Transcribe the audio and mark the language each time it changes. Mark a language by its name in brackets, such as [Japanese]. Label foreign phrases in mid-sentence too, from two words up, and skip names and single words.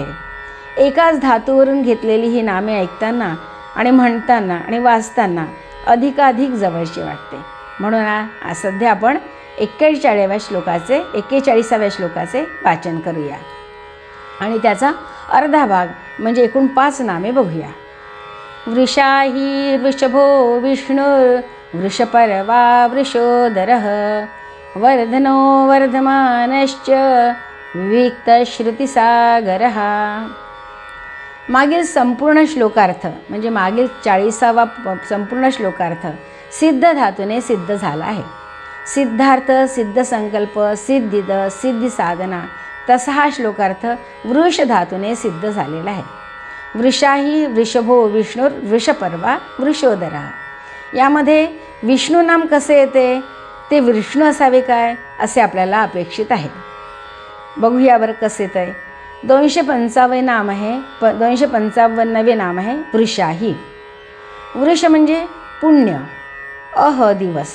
[Marathi] एकाच धातूवरून घेतलेली ही नामे ऐकताना आणि म्हणताना आणि वाचताना अधिकाधिक जवळची वाटते. म्हणून सध्या आपण 41व्या श्लोकाचे वाचन करूया आणि त्याचा अर्धा भाग म्हणजे एकूण 5 नामे बघूया. [Sanskrit] वृषाही वृषभो विष्णुर् वृषपर्वा वृषोदरः वर्धनो वर्धमानश्च विविक्तश्रुतिसागरः. [Marathi] मागील संपूर्ण श्लोकार्थ म्हणजे मागील 40वा संपूर्ण श्लोकार्थ सिद्ध धातूने सिद्ध झाला आहे. सिद्धार्थ, सिद्ध संकल्प, सिद्धिद, सिद्धी साधना, तसा हा श्लोकार्थ वृष धातूने सिद्ध झालेला आहे. [Sanskrit] वृषाही वृषभो विष्णुर् वृषपर्वा वृषोदरा. [Marathi] यामध्ये विष्णू नाम कसे येते, ते विष्णू असावे काय असे आपल्याला अपेक्षित आहे. बघूया बरं कसे येतं आहे. 255 नाम आहे 255वे नाम आहे वृषाही. वृष म्हणजे पुण्य. दिवस.